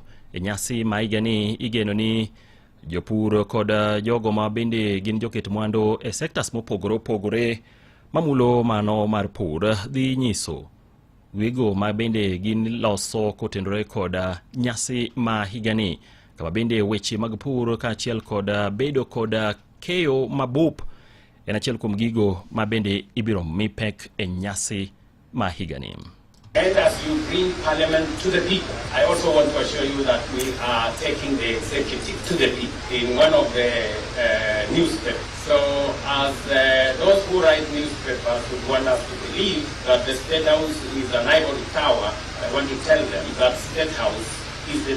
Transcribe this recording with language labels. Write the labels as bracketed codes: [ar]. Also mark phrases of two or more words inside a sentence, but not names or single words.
[luo] E nyasi maigani igeno ni jopur kod jogo ma bende gin joket mwandu e sektas mopogore mamulo mano mar pur dhi nyiso wigo ma bende gin loso kotendore kod nyasi ma higani, kama bende weche mag pur kaachiel kod bedo kod keyo mabup en achiel kuom gigo ma bende ibiro mipek e nyasi ma higani. [en] And as you bring Parliament to the people, I also want to assure you that we are taking the executive to the people in one of the newspapers. So as those who write newspapers would want us to believe that the State House is an ivory tower, I want to tell them that State House is the